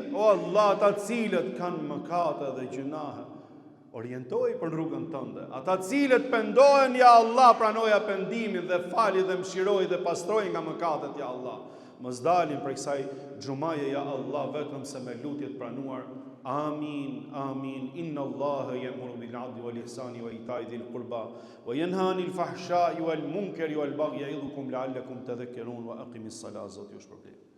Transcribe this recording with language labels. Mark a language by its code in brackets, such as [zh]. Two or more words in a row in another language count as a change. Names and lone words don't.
[sq] O Allah, ata cilët kanë mëkate dhe gjunahe, orientoj për rrugën tënde. Ata cilët pendohen, [ar] يا الله, [sq] pranoja pendimin dhe fali dhe mshiroj dhe pastroj nga mëkatet, [ar] يا الله. [sq] Mos dalin për kësaj xhumaje, [ar] يا الله, [sq] vetëm se me lutjet pranuar. Amin, amin. [ar] إن الله يأمر بالعدل والإحسان وإيتاء ذي القربى وينهى عن الفحشاء والمنكر والبغي يعظكم لعلكم تذكرون وأقم الصلاة. [sq] Zoti ju shpërblet.